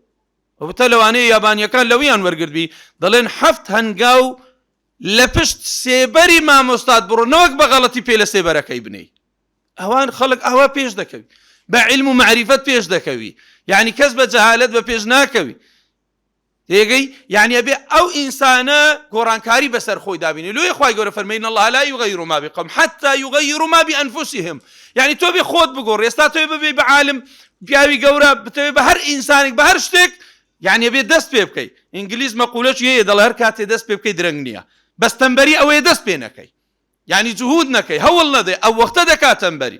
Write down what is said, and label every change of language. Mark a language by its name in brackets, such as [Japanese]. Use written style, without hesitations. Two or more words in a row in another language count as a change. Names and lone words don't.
[Central Kurdish] وتە لەوانەیە یابانیەکان لەویان وەرگردبی دەڵێن 7 هەنگاو لە پشت سێبەری مامۆستات بڕۆ نەوەک بە غەڵەتی پێ لە سێبەرەکەی بنەی. ئەوان خەڵک ئەوە پێش دەکەوی بە علم و معریفەت پێش دەکەوی یعنی کەس بە جەهالەت بە پێش ناکەوی. تێگەی یعنی ئەبێ ئەو ئینسانە گۆڕانکاری بەسەر خۆی دابینێ. لۆی خوای گەورە فەرمێن [Arabic] الله لا یغەیروا ما بقوم حتى یغەیروا ما بأنفسهم. [Central Kurdish] یعنی تۆ بێ خۆت بگۆڕ. ئێستا تۆ ببێ بە عالم پیاوی گەورە بتەوێ بە هەر ئینسانێک بە هەر شتێک یعنی ئەبێ دەست پێ بکەی. ئینگلیز مەقولەی هەیە دەڵێ هەر کاتێ دەست پێ بکەی درەنگ نییە بەس تەمبەری ئەوەیە دەست پێ نەکەی یعنی جوهود نەکەی هەوڵ نەدەی ئەو وەختە دەکات تەمبەری.